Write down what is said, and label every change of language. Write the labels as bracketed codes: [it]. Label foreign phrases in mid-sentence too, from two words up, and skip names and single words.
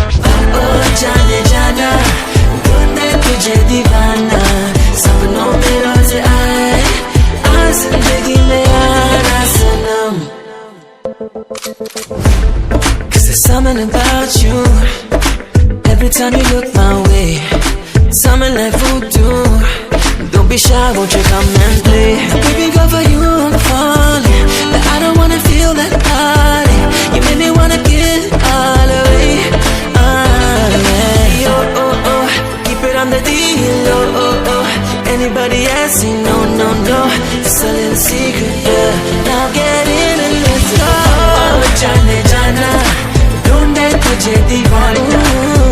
[hi] ओ जाने जाना ढूंढे तुझे दीवाना सपनों में रोज आए आ जिंदगी में आना सनम [en] 'Cause there's something about you every time you look my way. Summer like voodoo. Don't be shy, won't you come and play? Baby girl, for you I'm falling, but I don't wanna feel that body. You make me wanna give all away. Yeah. Oh, oh, oh, keep it on the DL. Oh, oh, oh. Anybody else say no, no, no. It's a little secret, yeah. Now get in and let's go. [hi] Oh, जाने जाना, ढूंढे तुझे दीवाना.